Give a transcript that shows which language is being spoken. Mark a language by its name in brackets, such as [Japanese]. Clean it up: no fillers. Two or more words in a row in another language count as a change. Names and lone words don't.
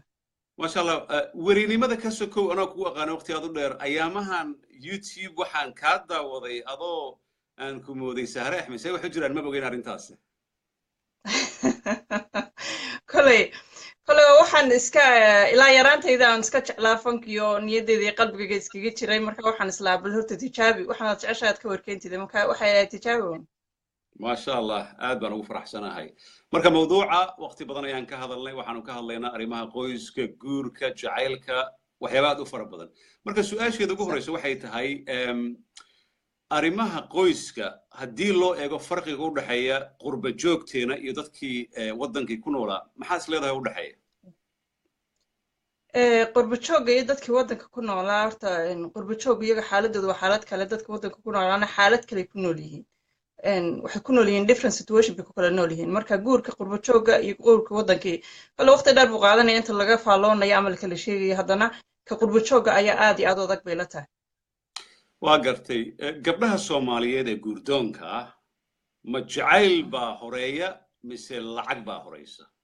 [Arabic] ما شاء الله [Somali] warinimada ka sokow anoo ku aqaan waqti aad u dheer ayaamahan YouTube waxaan ka daawaday adoo aan ku mooday Sahre Axmed say wax u jiraan ma bogeyn arintaas kolay waxaan iska ilaa yaraantayda aan iska jeclaa fankiyo niyadeedii qalbigayga iskaga jiray marka waxaan islaa bal horta tijaabi waxaad jeceshaad ka warkeentida marka waxay ahayd tijaabi [Arabic] ما شاء الله [Somali] aad baan ugu faraxsanahay marka mawduuca waqti badan ayaan ka hadalnay waxaanu ka hadlaynaa arrimaha qoyska guurka jacaylka waxyaabo aad u fara badan marka su'aasheeda ugu horeysa waxay tahay arrimaha qoyska haddii loo eego farqiga u dhaxeeya qurba joogteena iyo dadkii wadankii ku noolaa maxaa is leedahay u dhaxeeya qurba joogga iyo dadkii wadanka ku noolaa horta qurba joogga iyaga xaaladooda waa xaalad kale dadka wadanka ku noolaana xaalad kale ku nool yihiin waxay ku nool yihiin [English] different situation [Somali] bay ku kala nool yihiin marka guurka qurba joogga iyo guurka wadankii kale waqti dheer buu qaadanaya inta laga faalloonayo ama la kala sheegayo haddana ka qurba joogga ayaa aad iyo aad u adag bay la tahay waa gartay gabdhaha Soomaaliyeed ee guurdoonka ah ma jacayl baa horeeya mise lacag baa horeysa